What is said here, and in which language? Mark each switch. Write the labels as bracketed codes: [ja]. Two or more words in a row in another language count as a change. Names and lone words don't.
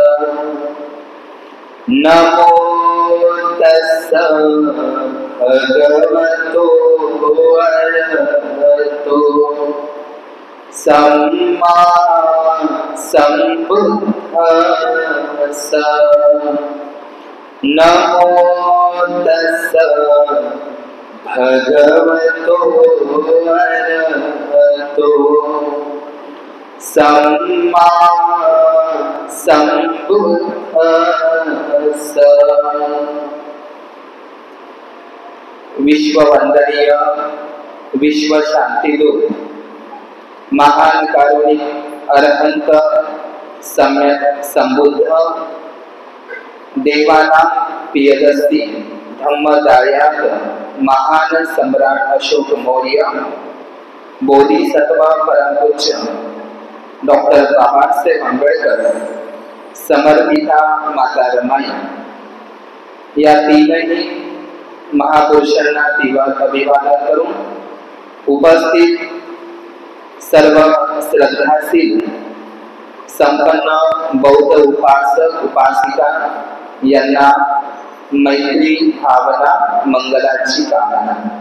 [pi] नमो तस्स भगवतो अरहतो सम्मा सम्बुद्धस्स। नमो तस्स भगवतो अरहतो सम्मा सम्बुद्धस्स। [mr] विश्ववंदनीय विश्व शांतिदूत महान कारुणिक अरहंत सम्यक संबुद्ध [pi] देवाना पियदस्ती [mr] धम्मदायक महान सम्राट अशोक मौर्य, बोधिसत्व परमपूज्य डॉक्टर बाबासाहेब आंबेडकर, समर्पिता माता रमाई या तीनही महापुरुषांना अभिवादन करून उपस्थित सर्व श्रद्धाशील संपन्न बौद्ध उपासक उपासिका यांना मैत्री भावना मंगलाची कामना।